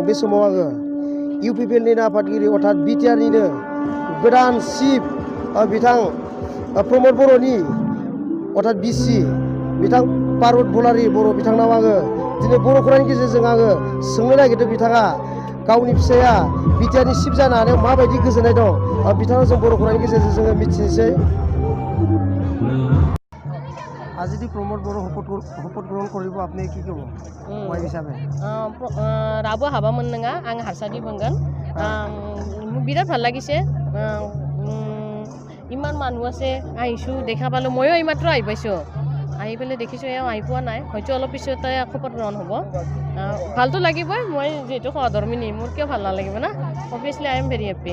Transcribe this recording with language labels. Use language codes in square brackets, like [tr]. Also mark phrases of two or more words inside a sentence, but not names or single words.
[brx] बे समाव आङो UPPL निनो आफादगिरि अर्थात BTR निनो गोदान चिफ बिथां प्रमद बर'नि अर्थात BC बिथां पारुत बलारि बर' बिथांनाव आङो दिनै बर'खौरांनि गेजेरजों आङो सोंनो नागिरदों बिथाङा गावनि फिसाया BTR नि चिफ जानो हानायाव माबायदि गोजोननाय दं। बिथाङा जों बर'खौरांनि गेजेरजों जोङो मिथिनोसै। [as] আজি যদি প্ৰমোদ বড়ো শপত গ্ৰহণ কৰিব আপুনি কি ক'ব মই হিচাপে [brx] राबो हाबामोन नङा आं हारसादि बुंगोन [as] বিৰাট ভাল লাগিছে ইমান মানুহ আছে আহিছোঁ দেখা পালোঁ ময়ো এইমাত্ৰ আহি পাইছোঁ আহি পেলাই দেখিছোঁ এওঁ আহি পোৱা নাই হয়তো অলপ পিছতে শপত গ্ৰহণ হ'ব ভালতো লাগিবই মই যিহেতু সহধৰ্মিনী মোৰ কিয় ভাল নালাগিব না [en] obviously I am very happy